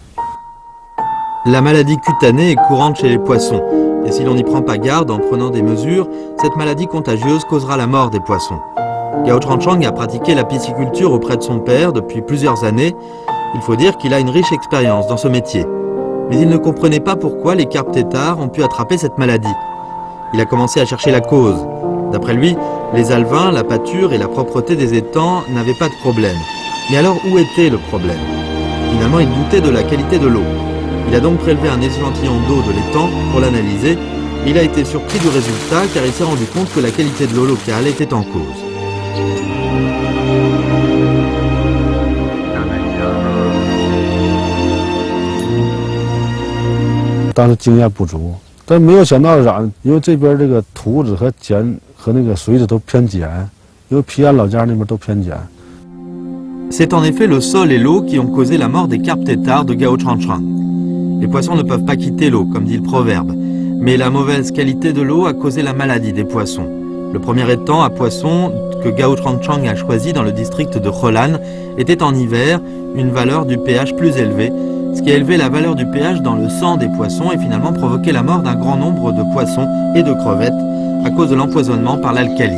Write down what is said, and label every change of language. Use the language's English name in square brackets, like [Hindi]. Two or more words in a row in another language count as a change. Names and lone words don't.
[French] La maladie cutanée est courante chez les poissons. Et si l'on n'y prend pas garde en prenant des mesures, cette maladie contagieuse causera la mort des poissons. Gao Changchang a pratiqué la pisciculture auprès de son père depuis plusieurs années. Il faut dire qu'il a une riche expérience dans ce métier. Mais il ne comprenait pas pourquoi les carpes têtards ont pu attraper cette maladie. Il a commencé à chercher la cause. D'après lui, les alevins, la pâture et la propreté des étangs n'avaient pas de problème. Mais alors où était le problème? Finalement, il doutait de la qualité de l'eau. Il a donc prélevé un échantillon d'eau de l'étang pour l'analyser. Il a été surpris du résultat car il s'est rendu compte que la qualité de l'eau locale était en cause. [Chinese] 当时经验不足，但没有想到是啥呢？因为这边这个土质和那个水质都偏碱，因为皮安老家那边都偏碱。 [French] C'est en effet le sol et l'eau qui ont causé la mort des carpes têtards de Gao Changchang. Les poissons ne peuvent pas quitter l'eau, comme dit le proverbe. Mais la mauvaise qualité de l'eau a causé la maladie des poissons. Le premier étang à poissons que Gao Changchang a choisi dans le district de Holan était en hiver une valeur du pH plus élevée, ce qui a élevé la valeur du pH dans le sang des poissons et finalement provoqué la mort d'un grand nombre de poissons et de crevettes à cause de l'empoisonnement par l'alcali.